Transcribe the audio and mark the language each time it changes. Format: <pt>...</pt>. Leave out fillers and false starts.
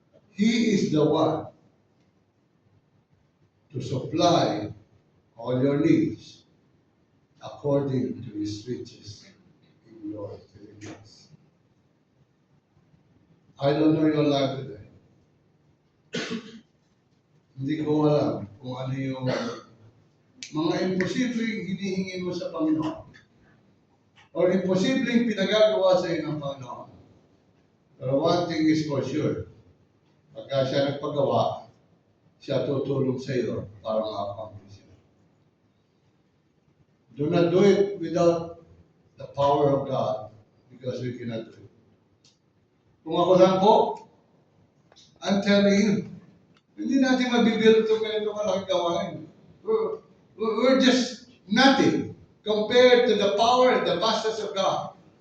<en>He is the one to supply all your needs according to His riches in glory. I don't know your life today.</en> <tl>Hindi ko alam kung ano yung mga imposibleng hinihingi mo sa Panginoon or imposibleng pinagagawa sa iyo ng Panginoon. Pero</tl> <en>one thing is for sure,</en> <tl>pagka siya nagpagawa, siya tutulong sa iyo para ma-accomplish siya.</tl> <en>Do not do it without the power of God because we cannot do it.</en> <tl>Kung ako lang po,</tl> <en>I'm telling you,</en> <tl>hindi natin mabibiro itong ganito kalaking gawain.</tl> <en>We're just nothing compared to the power and the vastness of God.</en>